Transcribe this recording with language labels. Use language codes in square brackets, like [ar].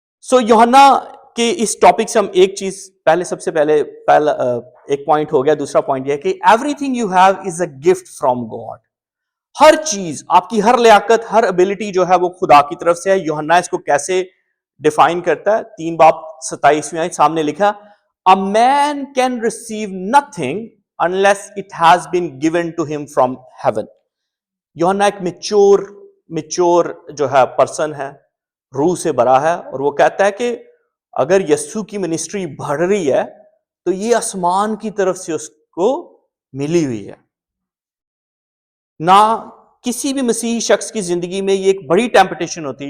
[ur] سو یوحنا کہ اس ٹاپک سے ہم ایک چیز سب سے پہلے ایک پوائنٹ ہو گیا. دوسرا پوائنٹ یہ ہے کہ [en] Everything you have is a gift from God. [ur] ہر چیز, آپ کی ہر لیاقت, ہر ابیلٹی جو ہے وہ خدا کی طرف سے ہے. یوحنا اس کو کیسے ڈیفائن کرتا ہے؟ 3 باب 27ویں آیت سامنے لکھا, [en] A man can receive nothing unless it has been given to him from heaven. [ur] یوحنا ایک میچور جو ہے پرسن ہے, روح سے بھرا ہے, اور وہ کہتا ہے کہ اگر یسوع کی منسٹری بڑھ رہی ہے تو یہ آسمان کی طرف سے اس کو ملی ہوئی ہے. نہ کسی بھی مسیحی شخص کی زندگی میں یہ ایک بڑی ٹیمپٹیشن ہوتی ہے.